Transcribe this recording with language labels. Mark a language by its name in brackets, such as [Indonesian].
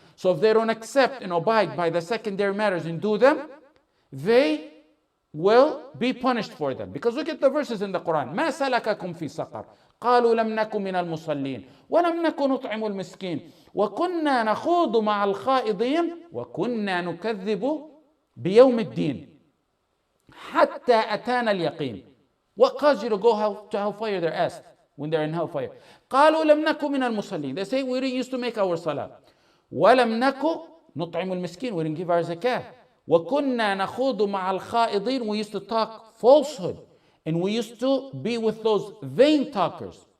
[English] So if they don't accept and abide by the secondary matters and do them, they will be punished for them. Because look at the verses in the Quran. [Arabic] ما سلككم في سقر قالوا لم نكن من المصلين ولم نكن نطعم المسكين وكنا نخوض مع الخائضين وكنا نكذب بيوم الدين حتى أتانا اليقين. [English] What caused you to go to hellfire? They're asked when they're in hellfire. [Arabic] قالوا لم نكن من المصلين. [English] They say we didn't used to make our salah. [Arabic] ولم نكن نطعم المسكين. [English] We didn't give our zakah. [Arabic] وكنا نخوض مع الخائضين. [English] We used to talk falsehood. And we used to be with those vain talkers.